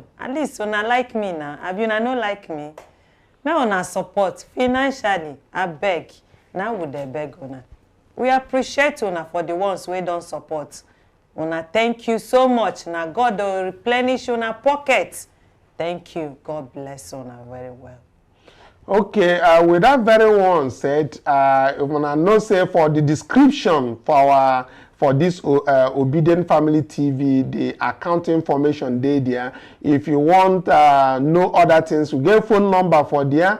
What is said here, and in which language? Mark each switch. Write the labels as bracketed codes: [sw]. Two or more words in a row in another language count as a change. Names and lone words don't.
[pcm] At least una like me now. Abi una no like me. Make una support financially. I beg. Now we dey beg una. We appreciate una for the ones wey don support. Una thank you so much. Now God will replenish una pocket. Thank you. God bless una very well. Okay, with that very one said, I know say for the description for this Obedient Family TV, the account information there. If you want no other things, we get phone number for there.